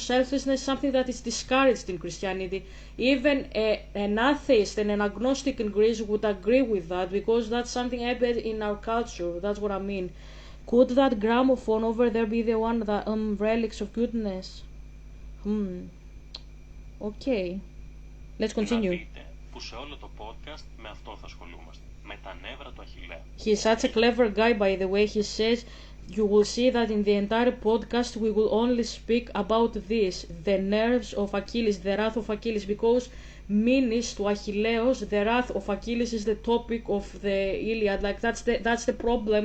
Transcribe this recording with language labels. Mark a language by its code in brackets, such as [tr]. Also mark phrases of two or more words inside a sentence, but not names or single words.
[en] Selfishness is something that is discouraged in Christianity. Even an atheist and an agnostic in Greece would agree with that, because that's something embedded in our culture. That's what I mean. Could that gramophone over there be the one that relics of goodness? Okay. Let's continue. [el] Να δείτε που σε όλο το podcast με αυτό θα ασχολούμαστε. Με τα νεύρα του Αχιλλέα. [en] He's such a clever guy, by the way. He says, you will see that in the entire podcast we will only speak about this, the nerves of Achilles, the wrath of Achilles, because [el] Μήνις του Αχιλλέως, [en] the wrath of Achilles, is the topic of the Iliad. Like, that's the problem.